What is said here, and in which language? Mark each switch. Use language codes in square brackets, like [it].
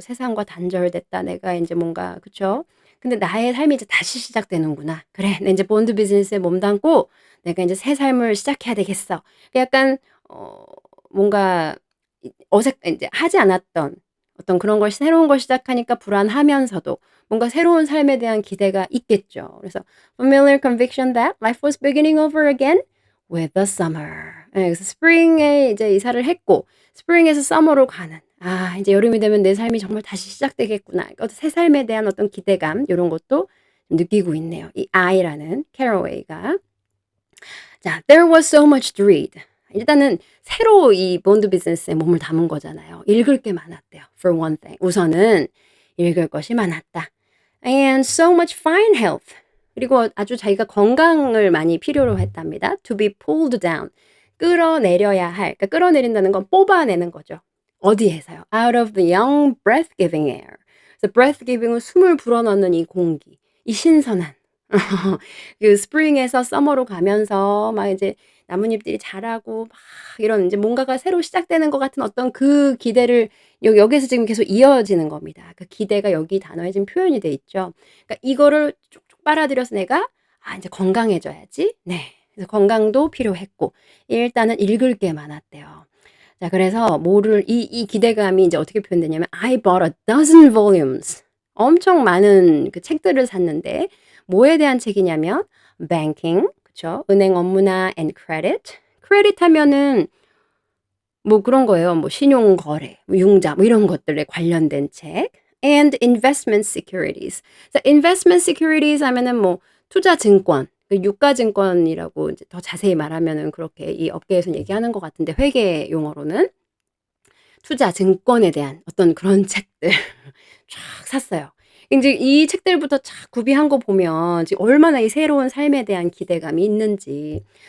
[ko] '세상과 단절됐다. 내가 인제 뭔가' 그쵸? 근데 '나의 삶이 이제 다시 시작되는구나. 그래. 나 인제 본드 비즈니스에 몸담고 내가 인제 새 삶을 시작해야 되겠어.' 그 약간 어 뭔가 인제 하지 않았던 어떤 그런 걸 새로운 걸 시작하니까 불안하면서도 뭔가 새로운 삶에 대한 기대가 있겠죠. [en] 그래서 familiar conviction that life was beginning over again with the summer. [ko] 예 그래서 스프링에 이제 이사를 했고 스프링에서 서머로 가는 '아 인제 여름이 되면 내 삶이 정말 다시 시작되겠구나.' 새 삶에 대한 어떤 기대감 요런 것도 느끼고 있네요. 이 I라는 캐러웨이가. [en] 자 there was so much to read. [ko] 일단은 새로 이 본드 비즈니스에 몸을 담은 거잖아요. 읽을 게 많았대요. [en] For one thing. [ko] 우선은 읽을 것이 많았다. [en] And so much fine health. [ko] 그리고 아주 자기가 건강을 많이 필요로 했답니다. [en] To be pulled down. [ko] 끌어내려야 할. 그러니까 끌어내린다는 건 뽑아내는 거죠. 어디에서요? [en] Out of the young breath-giving air. [ko] 그래서 breath-giving은 숨을 불어넣는 이 공기. 이 신선한. 그 스프링에서 서머로 가면서 막 이제 나뭇잎들이 자라고 막 이런 인제 뭔가가 새로 시작되는 것 같은 어떤 그 기대를 여기에서 지금 계속 이어지는 겁니다. 그 기대가 여기 단어에 지금 표현이 돼 있죠. 그러니까 이거를 쭉쭉 빨아들여서 내가 '아 인제 건강해져야지.' 네. 그래서 건강도 필요했고 일단은 읽을 게 많았대요. 자 그래서 뭐를 이 기대감이 인제 어떻게 표현되냐면 [en] I bought a dozen volumes. [ko] 엄청 많은 그 책들을 샀는데 뭐에 대한 책이냐면 banking 그쵸. 은행 업무나 and credit. credit 하면은 뭐 그런 거예요. 뭐 신용 거래, 뭐 융자 뭐 이런 것들에 관련된 책. [en] and investment securities. [ko] 그래서 investment securities 하면은 뭐 투자 증권, 그 유가 증권이라고 이제 더 자세히 말하면은 그렇게 이 업계에서는 얘기하는 것 같은데 회계 용어로는 투자 증권에 대한 어떤 그런 책들 쫙 샀어요. 인제 이 책들부터 쫙 구비한 거 보면 지금 얼마나 이 새로운 삶에 대한 기대감이 있는지.